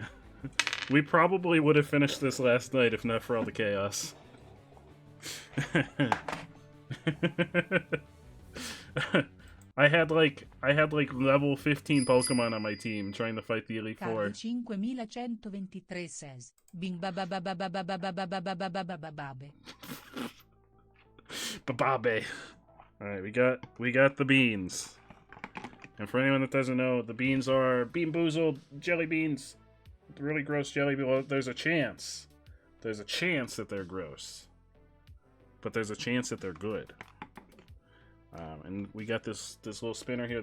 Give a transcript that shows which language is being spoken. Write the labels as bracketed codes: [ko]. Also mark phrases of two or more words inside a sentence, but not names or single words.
[en] We probably would have finished this last night if not for all the chaos. I had like level 15 Pokemon on my team trying to fight the Elite Four. 5123 says, Bing ba ba ba ba ba ba ba ba ba ba ba ba ba ba ba babe. Bababe. Alright, we got the beans. And for anyone that doesn't know, the beans are Bean Boozled jelly beans. Really gross jelly beans. Well, there's a chance. There's a chance that they're gross. But there's a chance that they're good. And we got this little spinner here.